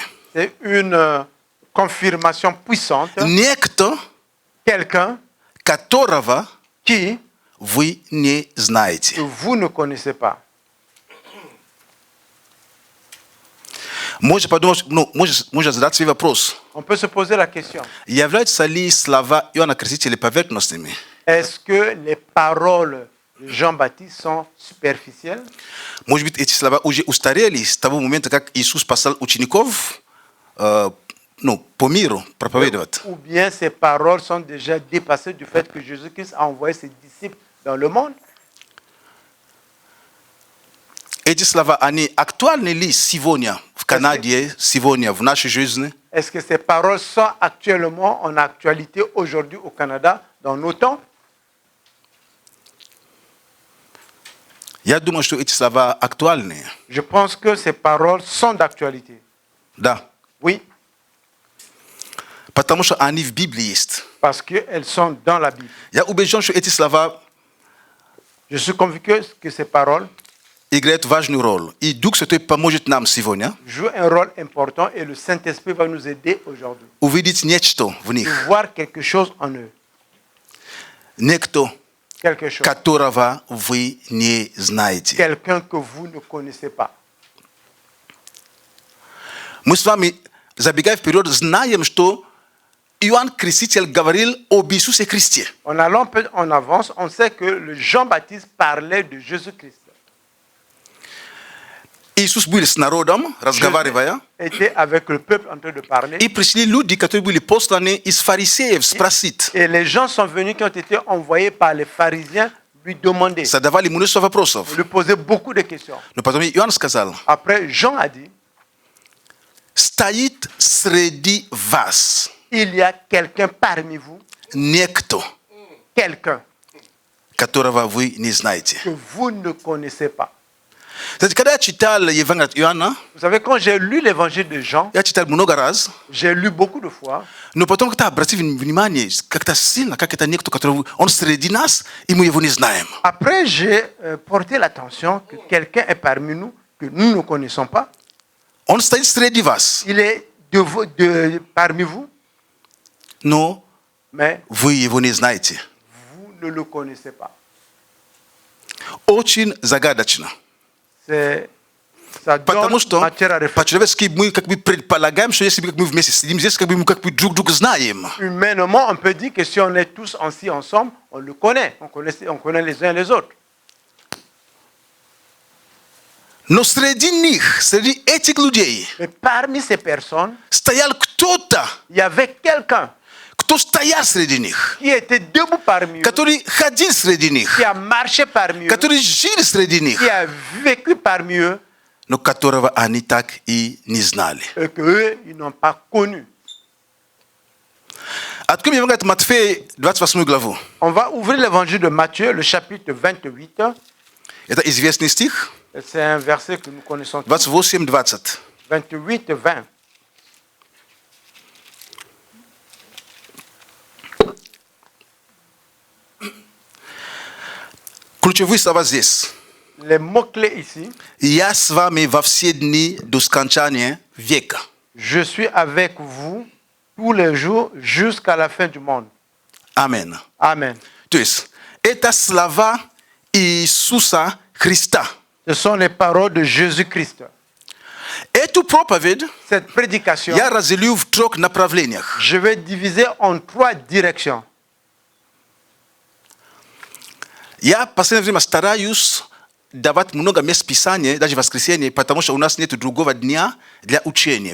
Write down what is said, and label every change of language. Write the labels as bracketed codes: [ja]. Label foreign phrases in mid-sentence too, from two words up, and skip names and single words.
[fr] c'est une confirmation puissante. [ru] Некто, [fr] Quelqu'un [ru] которого [fr] qui [ru] вы не [fr] que [ru] знаете. [fr] vous ne connaissez pas. [ru] Можно подумать, можно задать себе вопрос. [fr] On peut se poser la question, [ru] Являются ли слова Иоанна Крестителя поверхностными? [fr] est-ce que les paroles de Jean-Baptiste sont superficielles? [ru] Может быть, эти слова уже устарели с того момента, как Иисус послал учеников по миру проповедовать. [fr] Ou bien ces paroles sont déjà dépassées du fait que Jésus-Christ a envoyé ses disciples dans le monde? [ru] Эти слова, они актуальны ли сегодня в Канаде, сегодня в нашей жизни? [fr] Est-ce que ces paroles sont actuellement en actualité aujourd'hui au Canada, dans nos temps? [ru] Я думаю, что эти слова актуальны. [fr] Je pense que ces paroles sont d'actualité. [ru] Да. [fr] Oui, [ru] Потому что они в Библии есть. [fr] parce qu'elles sont dans la Bible. [ru] Я убежден, что эти слова [fr] Je suis convaincu que ces paroles [ru] играют важную роль. И Дух Святой поможет нам сегодня [fr] jouent un rôle important et le Saint-Esprit va nous aider aujourd'hui. [ru] увидеть нечто в [fr] De [ru] них. [fr] voir quelque chose en eux. [ru] Некто, [fr] Quelque chose. [ru] которого вы не знаете. [fr] Quelqu'un que vous ne connaissez pas. [ru] Мы с вами, забегая вперед, знаем, что Иоанн Креститель говорил об Иисусе Христе. [fr] En allant un peu en avance, on sait que le Jean-Baptiste parlait de Jésus-Christ. [ru] Иисус был с народом, разговаривая, [fr] Était avec le peuple en train de parler. [ru] и пришли люди, которые были посланы из фарисеев, спросить. [fr] Et les gens sont venus qui ont été envoyés par les pharisiens lui demander. [ru] Задавали множество вопросов. [fr] Lui poser beaucoup de questions. [ru] Но потом Иоанн сказал: [fr] Après, Jean a dit, [ru] стоит среди вас [fr] il y a quelqu'un parmi vous, [ru] некто, [fr] quelqu'un [ru] которого вы не знаете. [fr] que vous ne connaissez pas. [ru] Знаете, когда я читал Евангелие от Иоанна, [fr] Vous savez, quand j'ai lu l'évangile de Jean, [ru] я читал много раз, [fr] j'ai lu beaucoup de fois, [ru] но потом как-то обратил внимание, как-то сильно, как это некто, который он среди нас, и мы его не знаем. [fr] après j'ai porté l'attention que quelqu'un est parmi nous que nous ne connaissons pas. [ru] Он стоит среди вас, [fr] Il est parmi vous, [ru] но [fr] mais [ru] вы его не знаете. [fr] vous ne le connaissez pas. [ru] Очень загадочно. [fr] Ça donne [ru] Потому что [fr] matière à réfléchir. [ru] по-человечески мы как бы предполагаем, что если мы вместе сидим здесь, как бы мы как бы друг друга знаем. [fr] Humainement, on peut dire que si on est tous assis ensemble, on le connaît. On connaît les uns les autres. [ru] Но среди них, среди этих людей, [fr] Mais parmi ces personnes, [ru] стоял кто-то, [fr] il y avait quelqu'un [ru] кто стоял среди них, [fr] qui était debout parmi eux, [ru] который ходил среди них, [fr] qui a marché parmi eux, [ru] который жил среди них, [fr] qui a vécu parmi eux, [ru] но которого они так и не знали. [fr] et qu'eux, ils n'ont pas connu. [ru] Откроем Евангелие от Матфея, 28 главу. [fr] On va ouvrir l'évangile de Matthieu, le chapitre 28. [ru] Это известный стих, [fr] C'est un verset que nous connaissons tous. [ru] 28-20. [fr] 28-20. [ru] Ключевые слова здесь. [fr] Les mots-clés ici. [ru] Я с вами во все дни до скончания века. [fr] Je suis avec vous tous les jours jusqu'à la fin du monde. [ru] Amen. [fr] Amen. [ru] То есть, это слова Иисуса Христа. [fr] Ce sont les paroles de Jésus-Christ. [ru] Эту проповедь, [fr] Cette prédication, [ru] я разделяю в 3 направлениях. [fr] je vais diviser en 3 directions. [ru] Я последнее время стараюсь давать много мест Писания, даже в воскресенье, потому что у нас нет другого дня для учения.